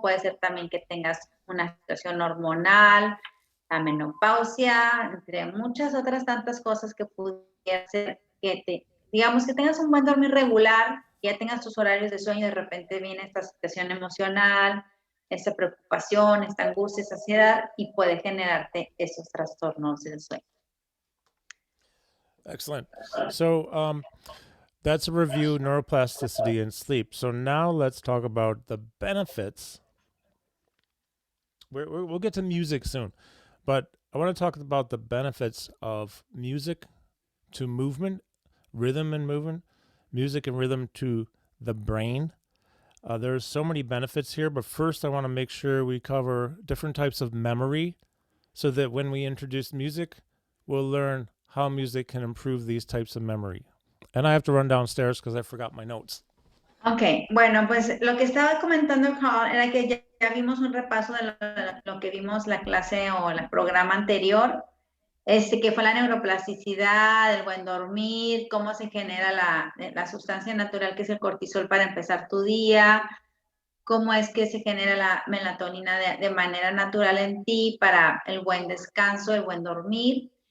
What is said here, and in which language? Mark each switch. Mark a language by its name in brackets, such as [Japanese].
[Spanish] Puede ser también que tengas una situación hormonal, la menopausia, entre muchas otras tantas cosas que pudiera ser que digamos que tengas un buen dormir regular, que ya tengas tus horarios de sueño y de repente viene esta situación emocional, esta preocupación, esta angustia, esta ansiedad y puede generarte esos trastornos del sueño. [English] Excellent. So that's a review, neuroplasticity, and sleep. So now let's talk about the benefits. We'll get to music soon, but I want to talk about the benefits of music to movement, rhythm and movement, music and rhythm to the brain. There's so many benefits here, but first I want to make sure we cover different types of memory so that when we introduce music, we'll learn how music can improve these types of memory. And I have to run downstairs because I forgot my notes. [Spanish] Ok, bueno, pues lo que estaba comentando Carl era que ya vimos un repaso de lo que vimos la clase o el programa anterior, que fue la neuroplasticidad, el buen dormir, cómo se genera la sustancia natural que es el cortisol para empezar tu día, cómo es que se genera la melatonina de manera natural en ti para el buen descanso, el buen dormir.